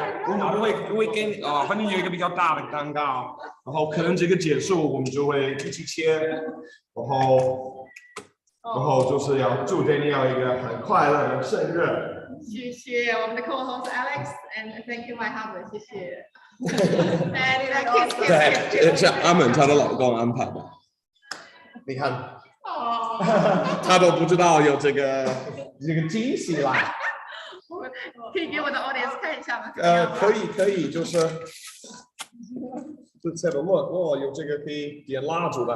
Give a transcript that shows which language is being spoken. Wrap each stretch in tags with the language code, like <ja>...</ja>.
<zh>我们会给你反正有一个比较大的蛋糕，然后可能这个结束我们就会一起切，然后就是要祝 Daniel 一个很快乐的生日。谢谢我们的</zh> <en>co-host Alex and thank you my husband，</en> <zh>谢谢。对，是阿门她的老公安排的。你看，他都不知道有这个惊喜啦。可以给我的 audience 看一下吗？可以，就是这个look，有这个可以点蜡烛的。</zh>